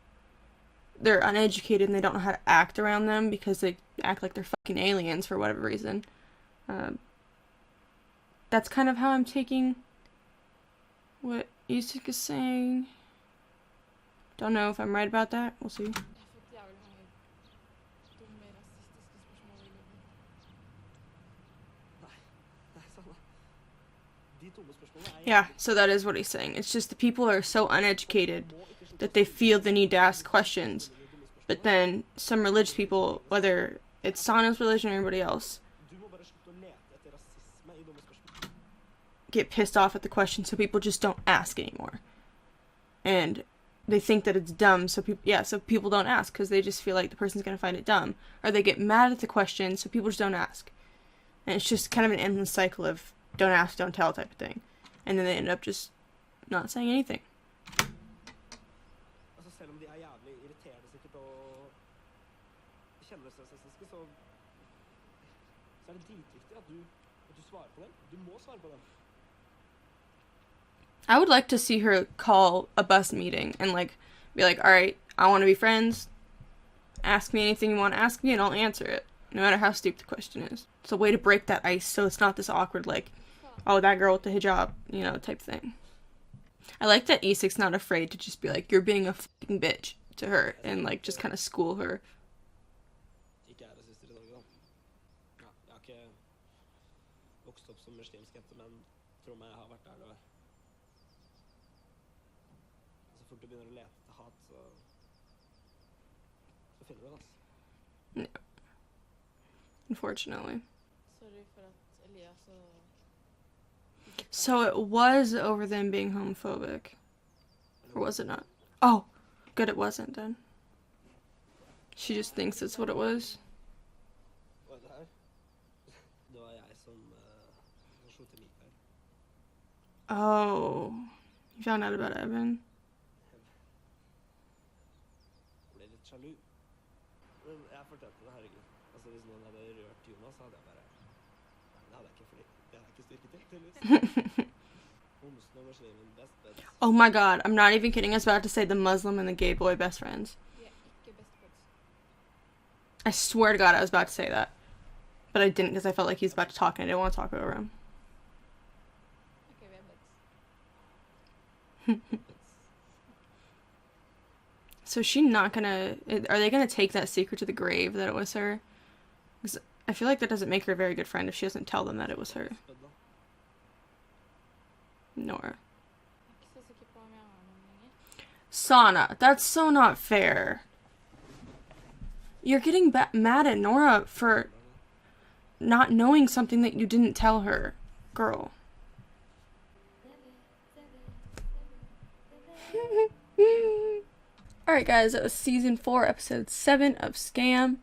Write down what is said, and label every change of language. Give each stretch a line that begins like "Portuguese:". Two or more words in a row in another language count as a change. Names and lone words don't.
English: They're uneducated and they don't know how to act around them because they act like they're fucking aliens for whatever reason. That's kind of how I'm taking what Isak is saying. Don't know if I'm right about that. We'll see.
Norwegian: Jeg har fått jævlig mange dumme, rasistiske spørsmål i livet. Nei, sånn da. De dumme spørsmålene er
English: Yeah, so that is what he's saying. It's just the people are so uneducated that they feel the need to ask questions. But then some religious people, whether it's Sana's religion or anybody else,
Norwegian: Du må bare slutte å lete etter rasisme i dumme spørsmål.
English: get pissed off at the question, so people just don't ask anymore. And they think that it's dumb, so people don't ask because they just feel like the person's gonna find it dumb, or they get mad at the question, so people just don't ask. And it's just kind of an endless cycle of don't ask, don't tell type of thing, and then they end up just not saying anything.
Norwegian: Altså selv om de er jævlig irriterende sikkert og kjendisrasistiske, så er det dritviktig at du svarer på dem. Du må svare på dem.
English: I would like to see her call a bus meeting and be like, all right, I want to be friends. Ask me anything you want to ask me and I'll answer it, no matter how stupid the question is. It's a way to break that ice so it's not this awkward, oh, that girl with the hijab, type thing. I like that Isak's not afraid to just be like, you're being a fucking bitch to her and just kind of school her.
Norwegian: Ikke er rasister i Norge, da. Ja, jeg har ikke vokst opp som muslimsk jente, men tror meg jeg har vært der det var. Så fort du begynner å lete etter hat, så finner du det, altså.
English: Unfortunately.
Norwegian: Sorry for at Elias og...
English: So it was over them being homophobic. Or was it not? Oh, good it wasn't then. She just thinks it's what it was.
Norwegian: Hva er det her? Det var jeg som slo til Mikael.
English: Oh, you found out about Evan?
Norwegian: Jeg ble litt sjalu. Men jeg fortalte det, herregud. Altså hvis noen hadde rørt Jonas, så hadde jeg bare... Det hadde jeg ikke, fordi det hadde jeg ikke styrket til, tydeligvis. Homsen og muslimen
English: best buds. Oh my god, I'm not even kidding. I was about to say the Muslim and the gay boy best friends.
Norwegian: Vi er ikke
English: best buds. I swear to god I was about to say that. But I didn't because I felt like he was about to talk and I didn't want to talk over him.
Norwegian: Ok, vi er buds.
English: So is she not gonna... Are they gonna take that secret to the grave that it was her? Because I feel like that doesn't make her a very good friend if she doesn't tell them that it was her.
Norwegian: Bud da. Nora. Jeg er ikke så sikker på om jeg har noen lenger.
English: Sana, that's so not fair. You're getting mad at Nora for not knowing something that you didn't tell her. Girl. Alright guys, that was season 4, episode 7 of SKAM.